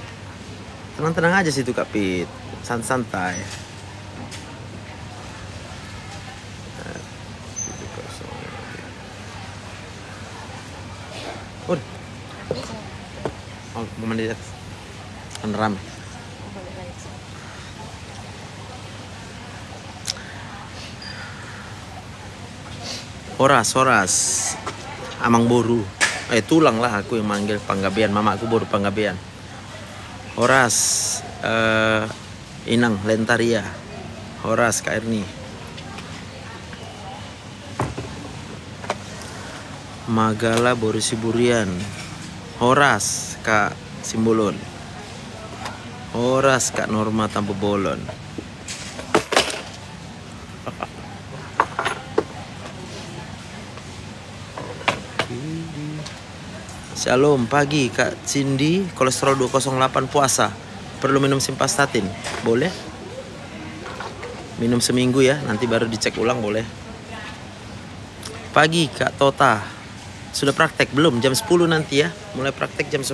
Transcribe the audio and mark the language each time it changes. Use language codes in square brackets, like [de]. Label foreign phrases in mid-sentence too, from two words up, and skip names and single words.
[id] Tenang-tenang aja situ Kak Fit. Santai. Oh, mau mandi atas. Kan rame. Horas. [bbc] Amang boru. [id] Tulang lah aku yang manggil Panggabean. Mama aku boru Panggabean. Horas. Inang Lentaria. Horas Kak Erni. Magala Boru Siburian. Horas Kak Simbolon. Horas Kak Norma Tampu Bolon. Shalom pagi Kak Cindy, kolesterol 208 puasa. Perlu minum simvastatin? Boleh? Minum seminggu ya, nanti baru dicek ulang boleh. Pagi Kak Tota. Sudah praktek belum? Jam 10 nanti ya. Mulai praktek jam 10.